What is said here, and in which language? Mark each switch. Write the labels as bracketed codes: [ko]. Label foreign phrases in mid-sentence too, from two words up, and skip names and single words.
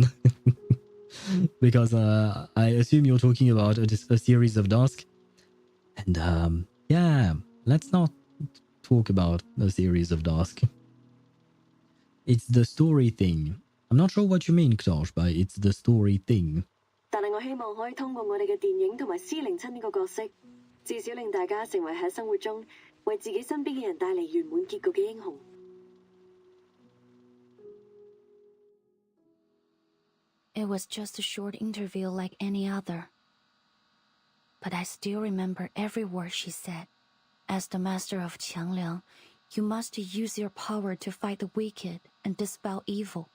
[en] Because I assume you're talking about a series of Dusk. And yeah, let's not talk about a series of Dusk. It's the story thing. I'm not sure what you mean, Ktosh, by it's the story thing. [yue] 但係我希望可以通過我哋嘅電影同埋C07呢個角色，至少令大家成為喺生活中為自己身邊嘅人帶嚟圓滿結局嘅英雄。 [en] It was just a short interview like any other. But I still remember every word she said. As the master of Qiangliang, you must use your power to fight the wicked and dispel evil.